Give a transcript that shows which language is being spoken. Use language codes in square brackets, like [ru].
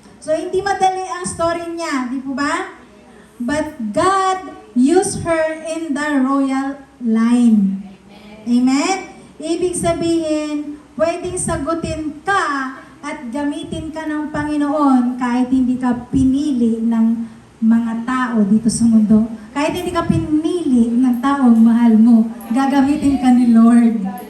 [tl] So hindi madali ang story niya, di po ba? [en] But God used her in the royal line. Amen? [tl] Ibig sabihin, pwedeng sagutin ka at gamitin ka ng Panginoon kahit hindi ka pinili ng mga tao dito sa mundo. Kahit hindi ka pinili ng taong mahal mo, gagamitin ka ni Lord.